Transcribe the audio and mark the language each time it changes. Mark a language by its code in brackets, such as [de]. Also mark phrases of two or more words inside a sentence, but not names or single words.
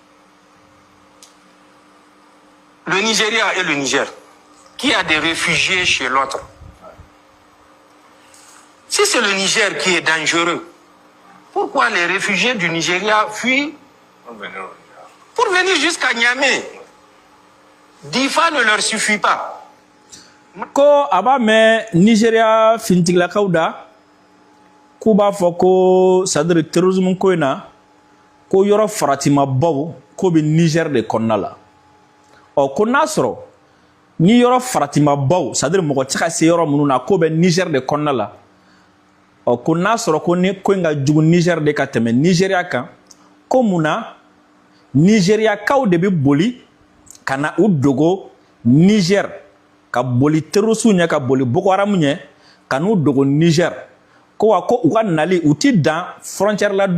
[fr] Le Nigeria et le Niger, qui a des réfugiés chez l'autre? Si c'est le Niger qui est dangereux, pourquoi les réfugiés du Nigeria fuient pour venir jusqu'à Niamey? Difa ne leur suffit pas. [bm] Ko aba mɛ Nigeria finitigilakaw da k'u b'a fɔ ko [fr] c'est-à-dire terrorisme [bm] ko in na ko yɔrɔ faratimabaw k'o bɛ Niger de kɔnɔna la ko n'a sɔrɔ ni yɔrɔ faratimabaw c'est-à-dire mɔgɔ tɛ ka se yɔrɔ minnu na k'o bɛ Niger de kɔnɔna la ko n'a sɔrɔ ko ni ko in ka jugu Niger de ka tɛmɛ Nigeria kan ko mun na Nigeriakaw de bɛ boli ka na u dogo Niger ka boli terroriste ɲɛ ka boli Boko Haram ɲɛ ka n'u dogo Niger ko u ka nali u ti dan frontière la